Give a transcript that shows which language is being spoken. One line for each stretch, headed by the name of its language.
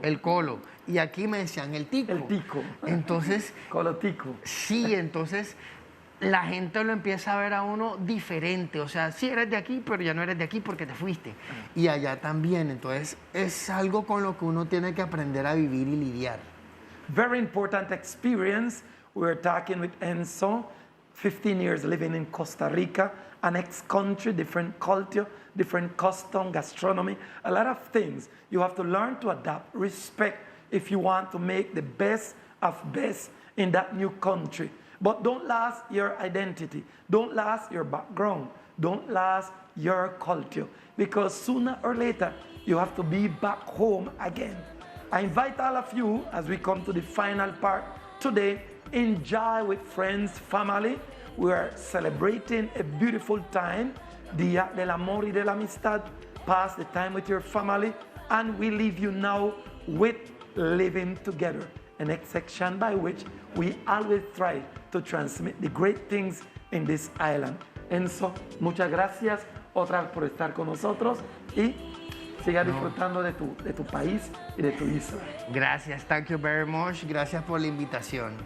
Spanish: El colo. Y aquí me decían el tico. El tico. Entonces... Colo tico. Sí, entonces la gente lo empieza a ver a uno diferente, o sea, sí eres de aquí, pero ya no eres de aquí porque te fuiste. Y allá también, entonces es algo con lo que uno tiene que aprender a vivir y lidiar.
English: Very important experience. We were talking with Enzo, 15 years living in Costa Rica, an ex-country, different culture, different custom, gastronomy, a lot of things. You have to learn to adapt, respect if you want to make the best of best in that new country. But don't lose your identity. Don't lose your background. Don't lose your culture. Because sooner or later, you have to be back home again. I invite all of you, as we come to the final part today, enjoy with friends, family. We are celebrating a beautiful time, Día del Amor y de la Amistad. Pass the time with your family, and we leave you now with living together, an section by which we always try to transmit the great things in this island.
Spanish: Enzo, muchas gracias otra vez por estar con nosotros y siga disfrutando de tu país y de tu isla. Gracias,
English: thank you very much.
Spanish: Gracias por la invitación.